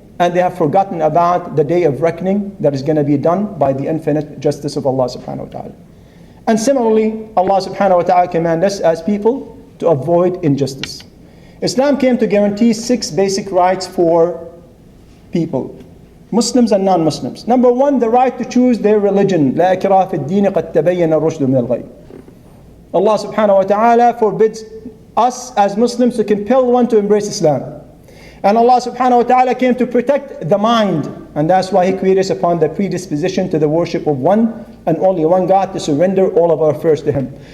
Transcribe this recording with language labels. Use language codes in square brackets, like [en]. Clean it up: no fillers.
[en] And they have forgotten about the day of reckoning that is going to be done by the infinite justice of Allah subhanahu wa ta'ala. And similarly, Allah subhanahu wa ta'ala commands us as people to avoid injustice. Islam came to guarantee 6 basic rights for people, Muslims and non-Muslims. Number 1, the right to choose their religion. [ar] لا إكراه في الدين قد تبين الرشد من الغي. [en] Allah subhanahu wa ta'ala forbids us as Muslims to compel one to embrace Islam. And Allah subhanahu wa ta'ala came to protect the mind. And that's why He created us upon the predisposition to the worship of one and only one God, to surrender all of our affairs to Him.